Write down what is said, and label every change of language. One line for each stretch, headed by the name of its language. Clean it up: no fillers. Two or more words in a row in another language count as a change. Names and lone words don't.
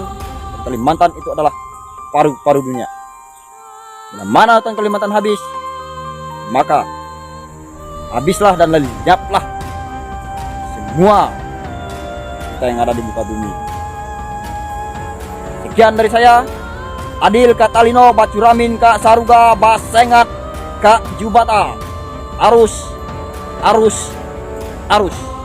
Indonesian: Kalimantan itu adalah paru-paru dunia. Bila mana hutan Kalimantan habis, maka habislah dan lenyaplah semua kita yang ada di muka bumi. Sekian dari saya,
Kendayan: Adil Kak Talino, Bacuramin Kak Saruga, Basengat Kak Jubata.
Indonesian: Arus.